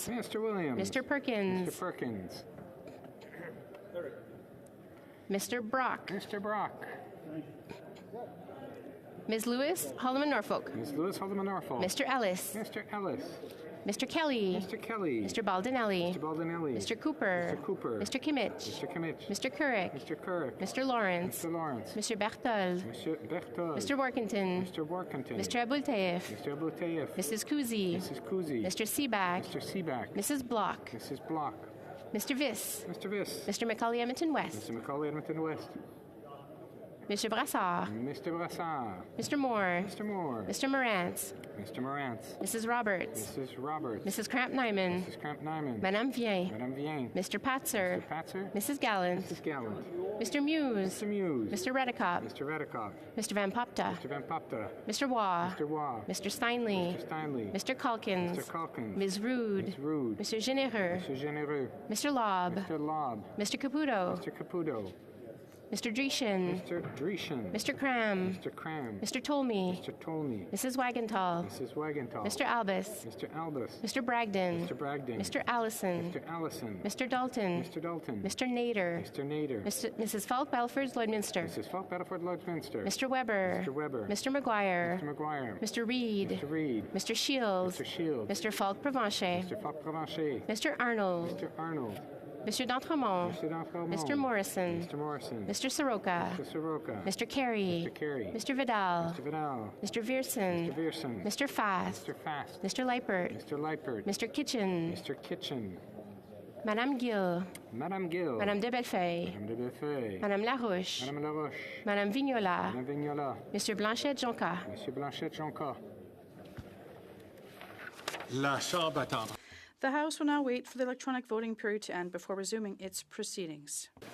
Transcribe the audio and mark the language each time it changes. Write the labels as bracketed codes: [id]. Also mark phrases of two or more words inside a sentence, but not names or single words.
[en] Mr. Williams. Mr. Perkins. Mr. Perkins. Mr. Brock. Mr. Brock. Ms. Lewis, Haldeman Norfolk. Ms. Lewis, Haldeman Norfolk. Mr. Ellis. Mr. Ellis. Mr. Kelly. Mr. Kelly. Mr. Baldinelli. Mr. Baldinelli. Mr. Cooper. Mr. Cooper. Mr. Kimmich. Mr. Kimmich. Mr. Couric. Mr. Couric. Mr. Lawrence. Mr. Lawrence. Mr. Berthold. Mr. Berthold. Mr. Workington. Mr. Workington. Mr. Abultaif. Mr. Abultaif. Mrs. Kuzi. Mrs. Kuzi. Mr. Seaback. Mr. Seaback. Mrs. Block. Mrs. Block. Mr. Viss. Mr. Viss. Mr. Macaulay Edmonton West. Mr. Macaulay Edmonton West. Mr. Brassard. Mr. Brassard. Mr. Moore. Mr. Moore. Mr. Morantz. Mr. Morantz. Mrs. Roberts. Mrs. Roberts. Mrs. Cramp-Nyman. Mrs. Cramp-Nyman. Madame Vien. Madame Vien. Mr. Patzer. Mr. Patzer. Mrs. Gallant. Mrs. Gallant. Mr. Muse. Mr. Muse. Mr. Redicott. Mr. Redicott. Mr. Van Popta. Mr. Van Popta. Mr. Waugh. Mr. Waugh. Mr. Steinley. Mr. Steinley. Mr. Calkins. Mr. Calkins. Ms. Rude. Ms. Rude. Mr. Genereux. Mr. Genereux. Mr. Lobb. Mr. Lobb. Mr. Caputo. Mr. Caputo. Mr. Dreeshen. Mr. Dreeshen. Mr. Cram. Mr. Cram. Mr. Tolmie. Mr. Tolmie. Mrs. Wagenthal. Mrs. Wagenthal. Mr. Albus. Mr. Albus. Mr. Bragdon. Mr. Bragdon. Mr. Allison. Mr. Allison. Mr. Dalton. Mr. Dalton. Mr. Nader. Mr. Nader. Mrs. Falk Belford Lloydminster. Mrs. Falk Belford Lloydminster. Mr. Weber. Mr. Weber. Mr. McGuire. Mr. McGuire. Mr. Reed. Mr. Reed. Mr. Shields. Mr. Shields. Mr. Falk Provencher. Mr. Falk Provencher. Mr. Arnold. Mr. Arnold. Mr. D'Entremont. Mr. D'Entremont. Mr. Morrison. Mr. Morrison. Mr. Soroka. Mr. Soroka. Mr. Carey. Mr. Carey. Mr. Vidal. Mr. Vidal. Mr. Vierson. Mr. Vierson. Mr. Fast. Mr. Fast. Mr. Leipert. Mr. Leipert. Mr. Kitchen. Mr. Kitchen. Madame Gill. Madame Gill. Madame de Bellefeuille. Madame de Bellefeuille. Madame Larouche. Madame Laroche. Madame Vignola. Madame Vignola. Monsieur Blanchet-Jonca. Monsieur Blanchet-Jonca. [fr] La Chambre attendra. [en] The House will now wait for the electronic voting period to end before resuming its proceedings.